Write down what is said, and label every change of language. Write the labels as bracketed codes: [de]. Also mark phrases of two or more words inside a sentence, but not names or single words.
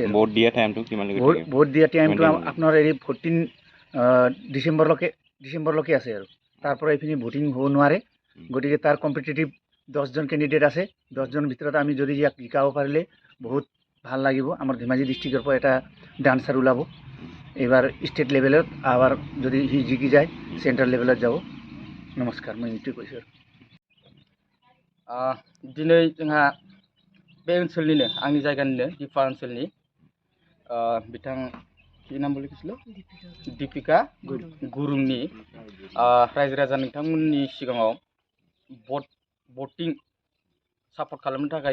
[as] ভোট দিয়া টাইমটো আপোনাৰ এই 14 ডিচেম্বৰলৈকে আছে আৰু তাৰ পৰা এইখিনি ভোটিং হ'ব নোৱাৰে গতিকে তাৰ কম্পিটিটিভ 10জন কেণ্ডিডেট আছে 10জনৰ ভিতৰত আমি যদি ইয়াক জিকাব পাৰিলে বহুত ভাল লাগিব আমাৰ ধেমাজি ডিষ্ট্ৰিক্টৰ পৰা এটা ডান্সাৰ ওলাব এবাৰ [en] state level [as] আবার যদি হি জিকি যায় [en] central level [as] যাব নমস্কার মই এইটো কৈছোঁ [brx] दिनै जोंहा बे ओनसोलनिनो आंनि जायगानिनो दिफा ओनसोलनि बिथां कि नाम बोलिखिसल दीपिका गुरुंनि रायजो राजा नोंथांमोननि सिगाङाव [en] voting support [brx] खालामनो थाखाय